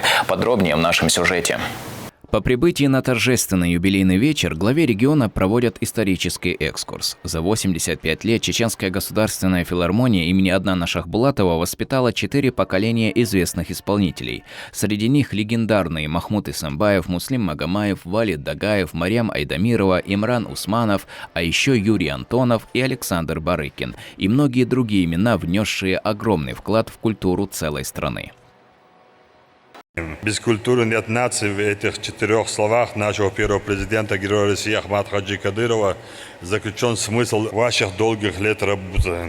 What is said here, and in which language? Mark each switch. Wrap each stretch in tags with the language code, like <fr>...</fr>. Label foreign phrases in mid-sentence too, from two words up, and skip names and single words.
<ru>Подробнее в нашем сюжете. По прибытии на торжественный юбилейный вечер главе региона проводят исторический экскурс. За 85 лет Чеченская государственная филармония имени Аднана Шахбулатова воспитала 4 поколения известных исполнителей. Среди них легендарные Махмуд Исамбаев, Муслим Магомаев, Валид Дагаев, Марьям Айдамирова, Имран Усманов, а еще Юрий Антонов и Александр Барыкин и многие другие имена, внесшие огромный вклад в культуру целой страны. Без культуры нет нации. В этих 4 словах нашего первого президента, героя России Ахмата Хаджи Кадырова, заключен смысл ваших долгих лет работы.</ru>